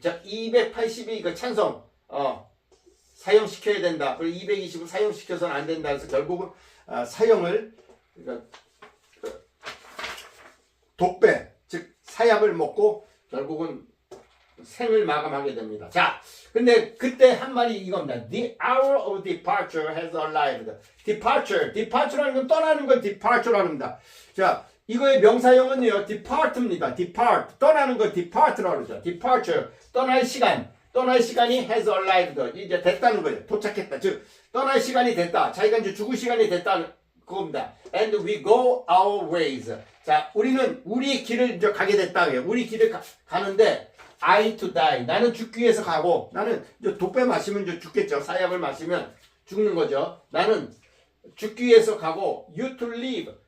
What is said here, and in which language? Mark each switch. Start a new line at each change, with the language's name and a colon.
Korean: 자, 280이 그 찬성 사형시켜야 된다. 그리고 220은 사형시켜서는 안 된다. 그래서 결국은 사형을 그러니까 독배 즉 사약을 먹고 결국은 생을 마감하게 됩니다. 자, 근데 그때 한 말이 이겁니다.
English: The hour of departure has arrived.
Korean: departure라는 건 떠나는 걸 departure라는 겁니다. 자, 이거의 명사형은요, depart입니다. depart, 떠나는 걸 depart라고 그러죠. departure, 떠날 시간이 has arrived. 이제 됐다는 거예요. 도착했다. 즉, 떠날 시간이 됐다. 자기가 이제 죽을 시간이 됐다. 그겁니다.
English: And we go our ways.
Korean: 자, 우리는 우리 길을 이제 가게 됐다. 우리 길을 가는데,
English: I to die.
Korean: 나는 죽기 위해서 가고, 나는 이제 독배 마시면 이제 죽겠죠. 사약을 마시면 죽는 거죠. 나는 죽기 위해서 가고,
English: you to live.